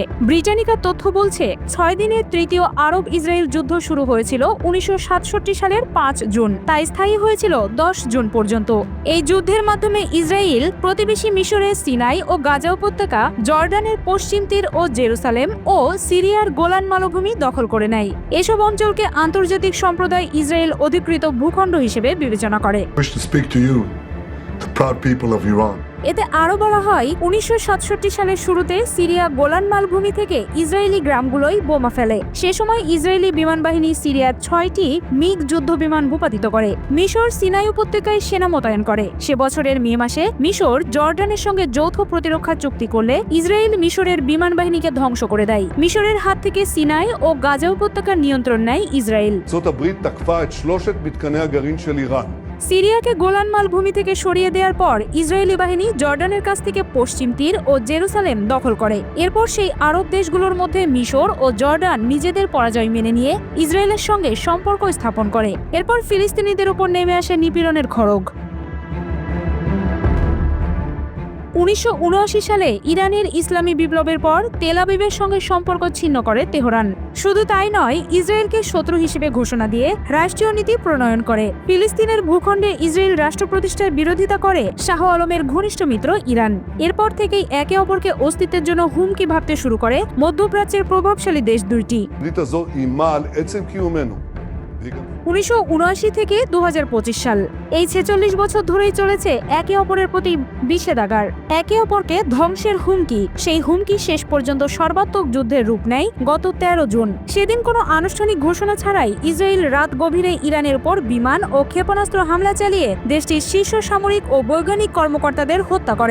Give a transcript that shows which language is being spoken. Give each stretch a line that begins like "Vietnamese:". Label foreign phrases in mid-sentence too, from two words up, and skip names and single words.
Bangla: ব্রিটানিকা তথ্য বলছে, 6 দিনের তৃতীয় আরব ইসরায়েল যুদ্ধ শুরু হয়েছিল 1967 সালের 5 জুন, তাই স্থায়ী হয়েছিল 10 জুন পর্যন্ত। এই যুদ্ধের মাধ্যমে ইসরায়েল প্রতিবেশী মিশরের সিনাই ও গাজা উপত্যকা, জর্ডানের পশ্চিম তীর ও জেরুসালেম ও সিরিয়ার গোলান মালভূমি দখল করে নেয়। এসব অঞ্চলকে আন্তর্জাতিক সম্প্রদায় ইসরায়েল অধিকৃত ভূখণ্ড হিসেবে বিবেচনা করে।
English: To speak to you, the proud people of Iran.
Bangla: এতে আরও বলা হয়, 1967 সালের শুরুতে সিরিয়া গোলান মালভূমি থেকে ইসরায়েলি গ্রামগুলোই বোমা ফেলে। সে সময় ইসরায়েলি বিমান বাহিনী সিরিয়ার 6টি মিগ যুদ্ধ বিমান ভূপাতিত করে। মিশর সিনাই উপত্যকায় সেনা মোতায়েন করে। সে বছরের মে মাসে মিশর জর্ডানের সঙ্গে যৌথ প্রতিরক্ষা চুক্তি করলে ইসরায়েল মিশরের বিমান বাহিনীকে ধ্বংস করে দেয়। মিশরের হাত থেকে সিনাই ও গাজা উপত্যকার নিয়ন্ত্রণ নেয় ইসরায়েল।
Hebrew: ארצות הברית תקפה את 3 מתקני הגרעין של איראן.
Bangla: সিরিয়াকে গোলান মালভূমি থেকে সরিয়ে দেওয়ার পর ইসরায়েলি বাহিনী জর্ডানের কাছ থেকে পশ্চিম তীর ও জেরুসালেম দখল করে। এরপর সেই আরব দেশগুলোর মধ্যে মিশর ও জর্ডান নিজেদের পরাজয় মেনে নিয়ে ইসরায়েলের সঙ্গে সম্পর্ক স্থাপন করে। এরপর ফিলিস্তিনিদের উপর নেমে আসে নিপীড়নের খড়গ। 1979 সালে ইরানের ইসলামী বিপ্লবের পর তেল আবিবের সঙ্গে সম্পর্ক ছিন্ন করে তেহরান। শুধু তাই নয়, ইসরায়েলকে শত্রু হিসেবে ঘোষণা দিয়ে রাষ্ট্রীয় নীতি প্রণয়ন করে। ফিলিস্তিনের ভূখণ্ডে ইসরায়েল রাষ্ট্র প্রতিষ্ঠার বিরোধিতা করে শাহ আলমের ঘনিষ্ঠ মিত্র ইরান। এরপর থেকেই একে অপরকে অস্তিত্বের জন্য হুমকি ভাবতে শুরু করে মধ্যপ্রাচ্যের প্রভাবশালী দেশ দুইটি।
Hebrew: הברית הזו איימה על עצם קיומנו.
Bangla: 1979 থেকে 2025 সাল, এই 46 বছর ধরেই চলেছে একে অপরের প্রতি বিষেধাগার, একে অপরকে ধ্বংসের হুমকি। সেই হুমকি শেষ পর্যন্ত সর্বাত্মক যুদ্ধের রূপ নেয় গত 13 জুন। সেদিন কোনো আনুষ্ঠানিক ঘোষণা ছাড়াই ইসরায়েল রাত গভীরে ইরানের উপর বিমান ও ক্ষেপণাস্ত্র হামলা চালিয়ে দেশটির শীর্ষ সামরিক ও বৈজ্ঞানিক কর্মকর্তাদের হত্যা করে।